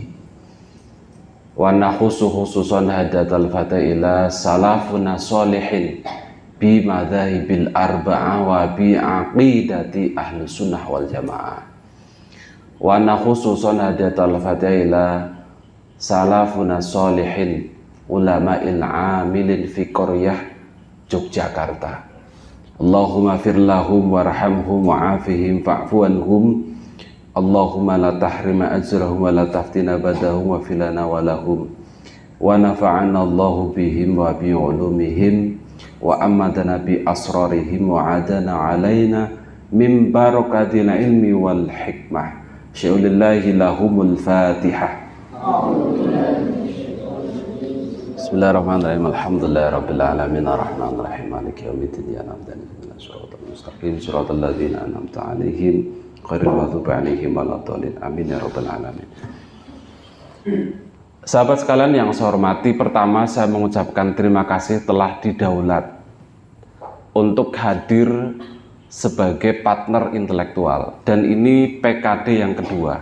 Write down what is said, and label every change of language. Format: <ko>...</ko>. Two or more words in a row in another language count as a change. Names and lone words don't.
<ar>ونخص خصوصا هدية الفاتحة إلى سلفنا الصالحين بالمذاهب الأربعة وبعقيدة أهل السنة والجماعة. ونخص خصوصا هدية الفاتحة إلى سلفنا الصالحين العلماء العاملين في قرية Yogyakarta. اللهم اغفر لهم وارحمهم وعافهم واعف عنهم. اللهم لا تحرمنا أجرهم ولا تفتنا بعدهم واغفر لنا ولهم. ونفعنا الله بهم وبعلومهم وأمدنا بأسرارهم وأعاد علينا من بركات العلم والحكمة. شيء لله لهم الفاتحة. بسم الله الرحمن الرحيم. الحمد لله رب العالمين الرحمن الرحيم مالك يوم الدين إياك نعبد وإياك نستعين مستقيم صراط الذين أنعمت عليهم غير المغضوب عليهم ولا الضالين آمين يا رب العالمين.</ar> <id>Sahabat sekalian yang saya hormati, pertama saya mengucapkan terima kasih telah didaulat untuk hadir sebagai partner intelektual, dan ini PKD yang kedua.</id>